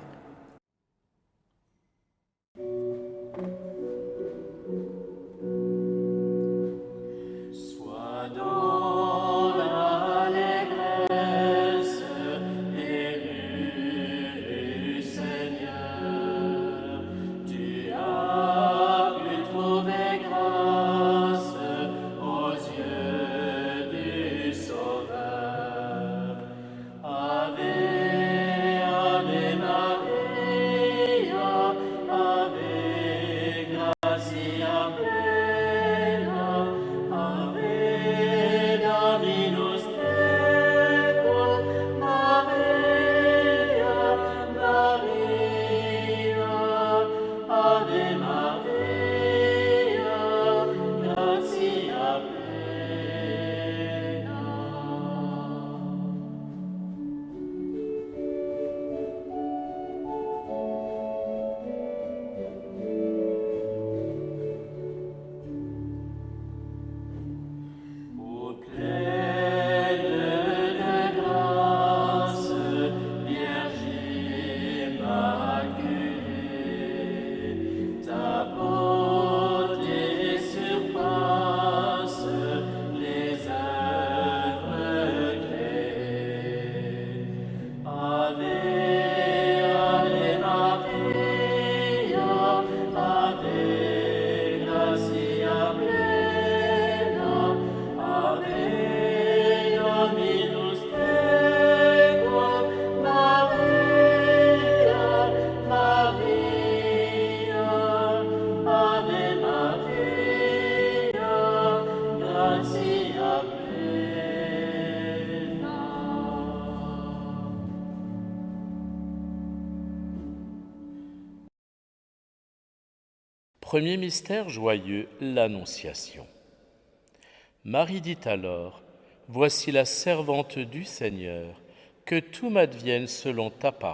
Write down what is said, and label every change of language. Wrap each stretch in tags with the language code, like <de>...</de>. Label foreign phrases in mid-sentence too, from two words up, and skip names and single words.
<fr>Sois dans l'allégresse, élu Seigneur, tu as pu trouver grâce aux yeux du Sauveur.</fr> <la>Ave, Ave Maria, Ave Gratia plena, Ave Dominus tecum, Maria, Maria, Ave Maria, Gratia plena.</la> <fr>Ô pleine de grâce, Vierge immaculée, ta beauté surpasse les œuvres créées.</fr> <la>Ave, Ave Maria, Ave Gratia plena, Ave Dominus tecum, Maria, Maria, Ave Maria, Gratia plena.</la> <fr>Premier mystère joyeux, l'Annonciation. Marie dit alors, « Voici la servante du Seigneur, que tout m'advienne selon ta parole.</fr>